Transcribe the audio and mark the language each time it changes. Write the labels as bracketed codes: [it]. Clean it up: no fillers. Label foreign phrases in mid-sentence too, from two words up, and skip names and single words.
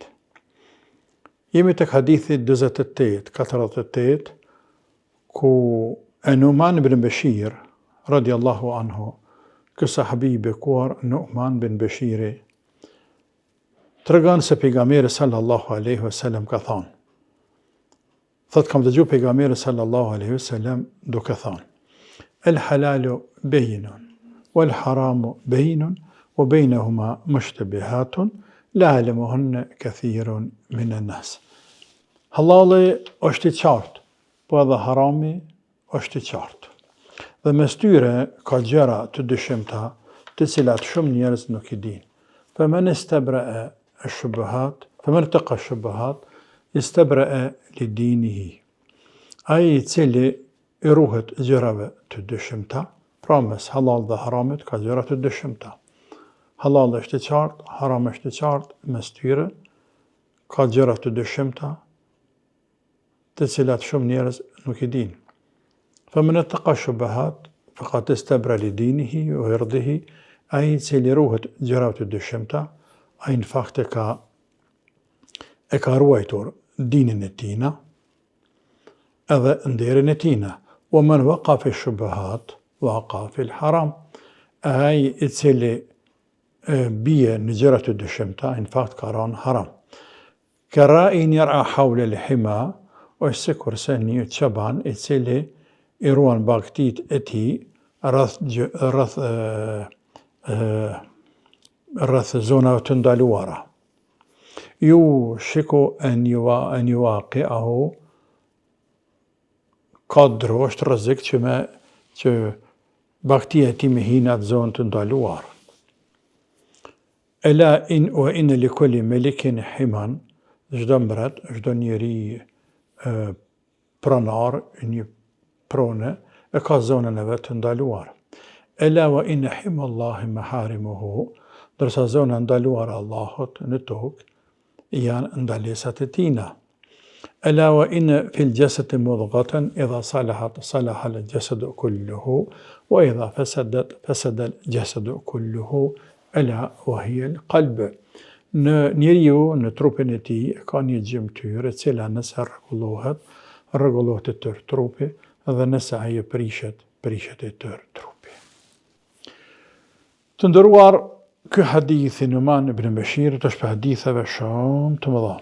[sq] Jemi tek hadithi 48, ku Numan ibn Bashir, [ar] رضي الله عنه, [sq] ky sahabi i bekuar Numan ibn Bashiri, tregon se pejgamberi [ar] صلى الله عليه وسلم [sq] ka thonë. Thot kam dëgjuar pejgamberin [ar] صلى الله عليه وسلم [sq] duke thonë: [ar] الحلال بين والحرام بين وبينهما مشتبهات لا يعلمهن كثير من الناس. [sq] Halali është i qartë, po edhe harami është i qartë. Dhe mes tyre ka gjëra të dyshimta, të cilat shumë njerëz nuk i dinë. [ar] فمن استبرأ الشبهات فمن اتقى الشبهات استبرأ لدينه. [sq] Ai i cili i ruhet gjërave të dyshimta, pra mes halal dhe haramit ka gjëra të dyshimta. Halal është i qartë, haram është i qartë, mes tyre ka gjëra të dyshimta, të cilat shumë njerëz nuk i dinë. [ar] فمن اتقى الشبهات فقد استبرأ لدينه وعرضه. [sq] Ai i cili ruhet gjërave të dyshimta, ai në fakt e ka ruajtur dinin e tina, edhe nderin e tina. [ar] ومن وقع في الشبهات وقع في الحرام. [sq] Ai i cili bie në gjëra të dyshimta, në fakt ka rënë haram. [ar] كراع يرعى حول الحمى, [sq] është sikur se një çoban i cili i ruan bagtit e tij rreth zonave të ndaluara. [ar] يوشك أن يواقعه, [sq] ka është rrezik që bagtia e tij me hinë atë zonë të ndaluar. [ar] ألا وإن لكل ملك حمى, [sq] çdo mbret, çdo njeri pronar, një prone, e ka zonën e vet të ndaluar. [ar] ألا وإن حمى الله محارمه, [sq] ndërsa zona ndaluar Allahut në tokë janë ndalesat e tina. [ar] ألا وإن في الجسد مضغة إذا صلحت صلح الجسد كله وإذا فسدت فسد الجسد كله wa idha fasadat fasada al-jasadu kulluhu. ألا وهي القلب. [sq] Në njeriu, në trupin e tij, ka një gjymtyr e cila nëse rregullohet e tërë trupi, dhe nëse ajo prishet e tërë trupi. Të nderuar, ky hadith i Numan ibn Bashirit është për haditheve shumë të mëdha.